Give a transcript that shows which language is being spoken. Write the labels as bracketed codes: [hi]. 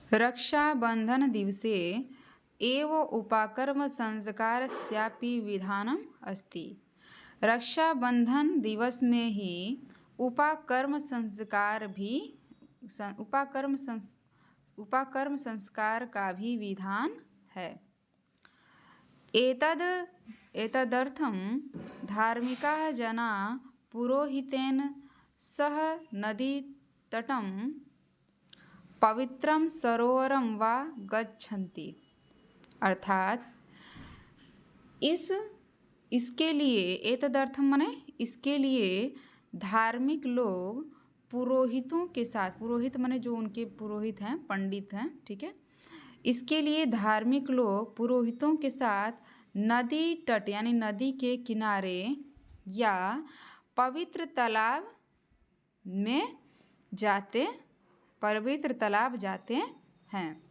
[sa] रक्षाबंधन दिवसे एव उपाकर्म संस्कारस्यापि विधानम अस्ति। [hi] रक्षाबंधन दिवस में ही उपाकर्म संस्कार का भी विधान है। [sa] एतदर्थं धार्मिकाः जनाः पुरोहितेन सह नदीतटं पवित्रं सरोवरं वा गच्छन्ति। [hi] अर्थात इसके लिए एतदर्थम माने इसके लिए धार्मिक लोग पुरोहितों के साथ, पुरोहित माने जो उनके पुरोहित हैं, पंडित हैं, ठीक है। इसके लिए धार्मिक लोग पुरोहितों के साथ नदी तट यानी नदी के किनारे या पवित्र तालाब जाते हैं।